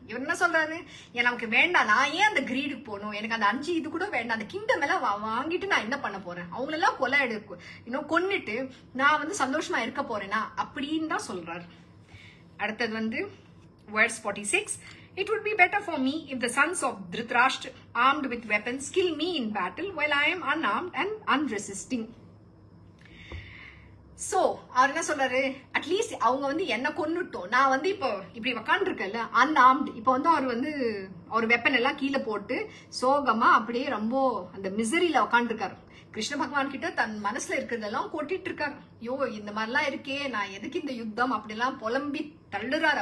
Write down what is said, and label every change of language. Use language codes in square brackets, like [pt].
[ta] இவர் என்ன சொல்றாரு, நமக்கு வேண்டாம், நான் ஏன் அந்த கிரீடுக்கு போகணும், எனக்கு அந்த 5 இது கூட வேண்டாம், அந்த கிங்டம் எல்லாம் வாங்கிட்டு நான் என்ன பண்ண போறேன், அவங்களெல்லாம் கொன்னுட்டு நான் வந்து சந்தோஷமா இருக்க போறேனா அப்படின்னு தான் சொல்றாரு. அடுத்தது வந்து verse 46. [en] It would be better for me if the sons of Dhritarashtra, armed with weapons, kill me in battle while I am unarmed and unresisting. [ta] So அவர் என்ன சொல்றாரு, அட்லீஸ்ட் அவங்க வந்து என்ன கொன்னுட்டோம், நான் வந்து இப்போ இப்படி உக்காண்டு இருக்கேன்ல அன்ஆர்ம்டு, இப்போ வந்து அவர் வெப்பன் எல்லாம் கீழே போட்டு சோகமா அப்படியே ரொம்ப அந்த மிசரியில உக்காண்டு இருக்காரு. கிருஷ்ண பகவான் கிட்ட தன் மனசுல இருக்கிறதெல்லாம் கொட்டிட்டு இருக்காரு. ஐயோ இந்த மாதிரிலாம் இருக்கே, நான் எதுக்கு இந்த யுத்தம் அப்படிலாம் புலம்பி தள்ளுறாரு.